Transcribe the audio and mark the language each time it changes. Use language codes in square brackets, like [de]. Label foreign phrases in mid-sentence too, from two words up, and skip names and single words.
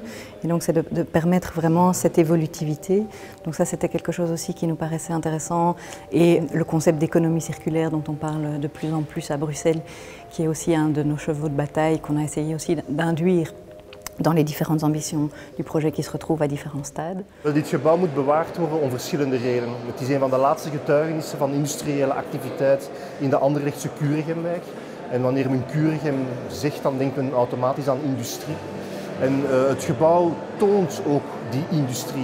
[fr] Et donc c'est de permettre vraiment cette évolutivité. Donc ça c'était quelque chose aussi qui nous paraissait intéressant. Et le concept d'économie circulaire dont on parle de plus en plus à Bruxelles, qui est aussi un de nos chevaux de bataille qu'on a essayé aussi d'induire dans les différentes ambitions du projet qui se retrouvent à différents stades. [nl] Dit gebouw moet bewaard worden om verschillende redenen. Het is een van de laatste getuigenissen van industriële activiteit in de Anderlechtse Kuregemwijk. En wanneer men Kuregem zegt, dan denkt men automatisch aan industrie. En het gebouw toont ook die industrie.